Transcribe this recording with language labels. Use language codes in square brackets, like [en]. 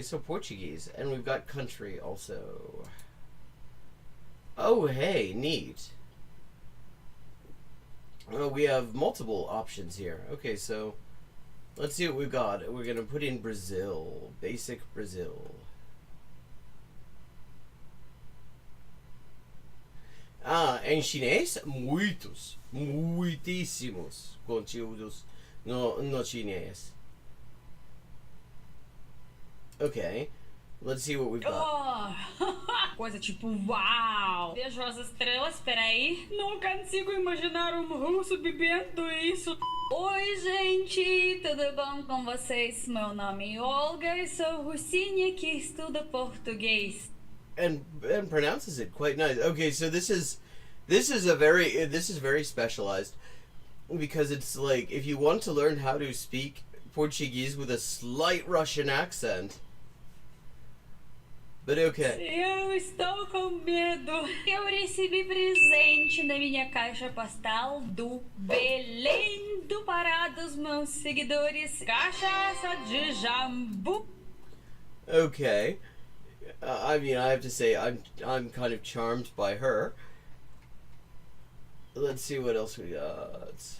[en] So Portuguese, and we've got country also. Oh, hey, neat. Oh, we have multiple options here. Okay, so let's see what we've got. We're gonna put in Brazil, basic Brazil. [pt] Em chinês, muitíssimos conteúdos no chinês. [en] Okay, let's see what we've got. [pt] Coisa tipo, uau! Vejo as estrelas, peraí. Não consigo imaginar um russo bebendo isso. Oi, gente, tudo bom com vocês? Meu nome é Olga e sou russinha que estuda português. [en] and pronounces it quite nice. Okay, so this is very specialized, because it's like, if you want to learn how to speak Portuguese with a slight Russian accent. But okay. [pt] Eu estou com medo. Eu recebi presente na minha caixa postal do Belém do Pará dos meus seguidores. Cachaça de jambu. [en] Okay. I mean, I have to say, I'm kind of charmed by her. Let's see what else we got.